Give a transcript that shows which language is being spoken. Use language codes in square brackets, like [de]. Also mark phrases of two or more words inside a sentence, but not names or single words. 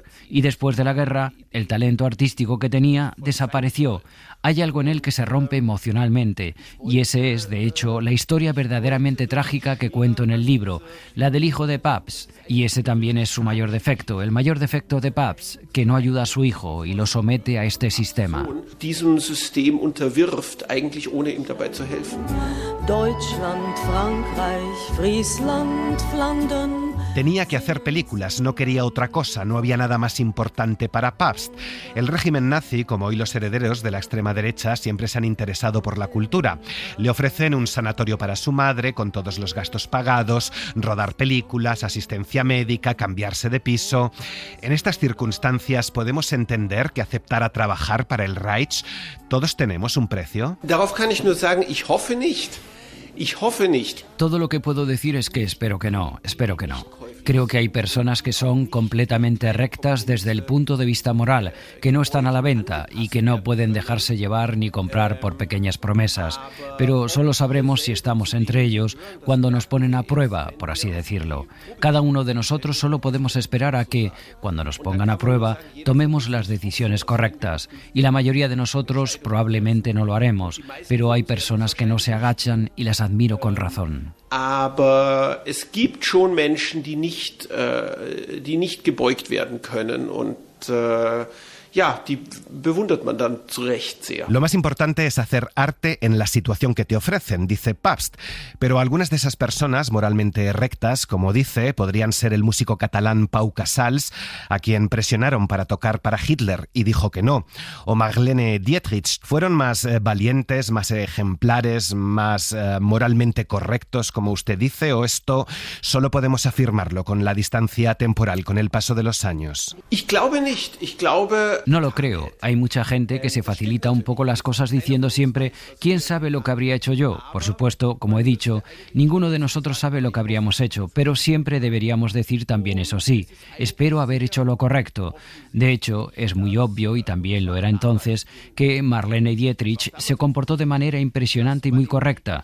[es] Y después de la guerra, el talento artístico que tenía desapareció. Hay algo en él que se rompe emocionalmente y ese es, de hecho, la historia verdaderamente trágica que cuento en el libro, la del hijo de Pabst. Y ese también es su mayor defecto, el mayor defecto de Pabst, que no ayuda a su hijo y lo somete a este sistema. [de] Diesem System unterwirft, eigentlich ohne ihm dabei zu helfen. Deutschland, Frankreich, Friesland, Flandern. [es] Tenía que hacer películas, no quería otra cosa, no había nada más importante para Pabst. El régimen nazi, como hoy los herederos de la extrema derecha, siempre se han interesado por la cultura. Le ofrecen un sanatorio para su madre, con todos los gastos pagados, rodar películas, asistencia médica, cambiarse de piso. En estas circunstancias, ¿podemos entender que aceptar a trabajar para el Reich? ¿Todos tenemos un precio? [de] Darauf kann ich nur sagen, ich hoffe nicht. Ich hoffe nicht. [es] Todo lo que puedo decir es que espero que no. Creo que hay personas que son completamente rectas desde el punto de vista moral, que no están a la venta y que no pueden dejarse llevar ni comprar por pequeñas promesas. Pero solo sabremos si estamos entre ellos cuando nos ponen a prueba, por así decirlo. Cada uno de nosotros solo podemos esperar a que, cuando nos pongan a prueba, tomemos las decisiones correctas. Y la mayoría de nosotros probablemente no lo haremos, pero hay personas que no se agachan y las admiro con razón. [de] Aber es gibt schon Menschen, die nicht gebeugt werden können und die bewundert man dann zu Recht sehr. [es] Lo más importante es hacer arte en la situación que te ofrecen, dice Pabst. Pero algunas de esas personas moralmente rectas, como dice, podrían ser el músico catalán Pau Casals, a quien presionaron para tocar para Hitler y dijo que no, o Marlene Dietrich. ¿Fueron más valientes, más ejemplares, más moralmente correctos, como usted dice, o esto solo podemos afirmarlo con la distancia temporal, con el paso de los años? [de] Ich glaube nicht. Ich glaube... [es] No lo creo. Hay mucha gente que se facilita un poco las cosas diciendo siempre ¿quién sabe lo que habría hecho yo? Por supuesto, como he dicho, ninguno de nosotros sabe lo que habríamos hecho, pero siempre deberíamos decir también eso sí, espero haber hecho lo correcto. De hecho, es muy obvio, y también lo era entonces, que Marlene Dietrich se comportó de manera impresionante y muy correcta.